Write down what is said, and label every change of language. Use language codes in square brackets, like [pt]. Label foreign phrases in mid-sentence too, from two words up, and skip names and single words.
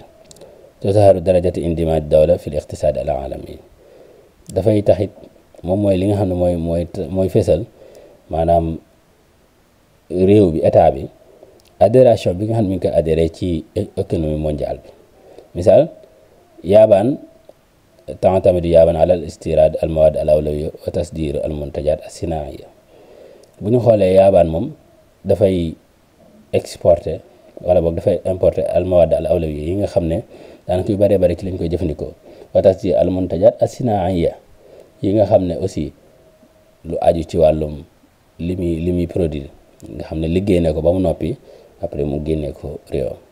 [ar] تظهر درجة اندماج الدولة في الاقتصاد العالمي [wo] dafay taxit moom mooy li nga xam ne mooy fesal maanaam réew bi état bi adhération bi nga xam ne mi ngi koy adhéré ci [fr] économie mondiale [wo] bi. [ar] misaal yaabaan تعتمد يابان على الاستيراد المواد الأولوية وتصدير المنتجات الصناعية. [wo] bu ñu xoolee yaabaan moom dafay exporter wala boog dafay importer [ar] المواد الأولوية [wo] yi nga xam ne daanaka yu bëree bëri ci lañ koy jëfandikoo [ar] وتصدير المنتجات الصناعية [wo] yi nga xam ne aussi lu aju ci wàllum li muy produire nga xam ne liggéey ne ko ba mu noppi après mu génnee ko réew.